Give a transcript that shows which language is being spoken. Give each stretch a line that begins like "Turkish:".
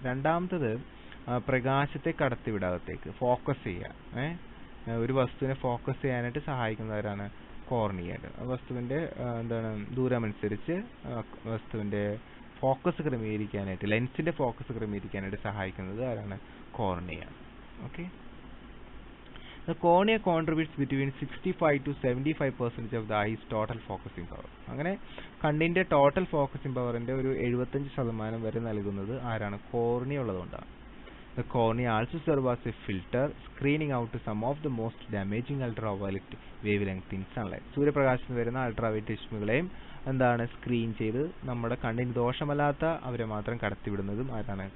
Malayalam: രണ്ടാമത്തത് പ്രകാശത്തെ കടത്തിവിടാകത്തേക്ക് ഫോക്കസ് ചെയ്യുക. ഒരു വസ്തുവിനെ ഫോക്കസ് ചെയ്യാനായിട്ട് സഹായിക്കുന്നവരാണ് കോർണിയ. വസ്തുവിൻ്റെ ദൂരമനുസരിച്ച് വസ്തുവിൻ്റെ ഫോക്കസ് ക്രമീകരിക്കാനായിട്ട്, ലെൻസിൻ്റെ ഫോക്കസ് ക്രമീകരിക്കാനായിട്ട് സഹായിക്കുന്നത് ആരാണ്? Cornea.
English: Okay, the cornea contributes between 65 to 75% of the eye's total focusing power.
Malayalam: അങ്ങനെ കണ്ണിൻ്റെ ടോട്ടൽ ഫോക്കസിംഗ് പവറിൻ്റെ ഒരു 75% വരെ നൽകുന്നത് ആരാണ്? കോർണിയ ഉള്ളതുകൊണ്ടാണ്.
English: The cornea also serves as a filter, screening out some of the most damaging ultraviolet wavelength in sunlight.
Malayalam: സൂര്യപ്രകാശത്തിൽ വരുന്ന ultraviolet രശ്മികളെയും screen ചെയ്ത് നമ്മുടെ കണ്ണിന് ദോഷമല്ലാത്ത അവരെ മാത്രം കടത്തിവിടുന്നതും ആരാണ്?